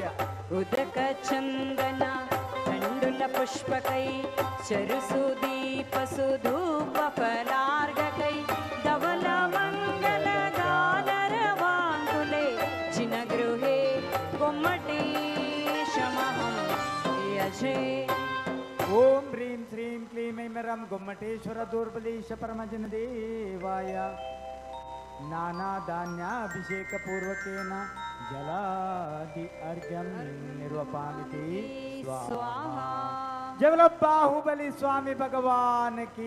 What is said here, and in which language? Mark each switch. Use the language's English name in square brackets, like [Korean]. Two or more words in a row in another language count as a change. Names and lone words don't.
[Sanskrit] ಉದಕ ಚಂದನ ಕಂಡುಲ ಪುಷ್ಪಕೈ ಚರುಸುದೀಪಸು ಧೂಪ ಫಲಾರ್ಘಕೈ ಧವಲ ಮಂಗಲ ಗಾನರವಾಂಕುಲೆ ಜಿನಗೃಹೇ ಗೊಮ್ಮಟೇಶಮಹಂ ಯಜೇ. ಓಂ ಹ್ರೀಂ ಶ್ರೀಂ ಕ್ಲೀಂ ಐಂ ಗೊಮ್ಮಟೇಶ್ವರ ದೌರ್ಬಲೀಶ ಪರಮಜನ ದೇವಾಯ ನಾನಾ ಧಾನ್ಯಾಭಿಷೇಕ ಪೂರ್ವಕೇನ ಜಲಾದಿ ಅರ್ಘ್ಯಂ ನಿರ್ವಪಾಮಿತಿ ಸ್ವಾಹಾ. [Hindi] जवल बाहुबलि स्वामी भगवान की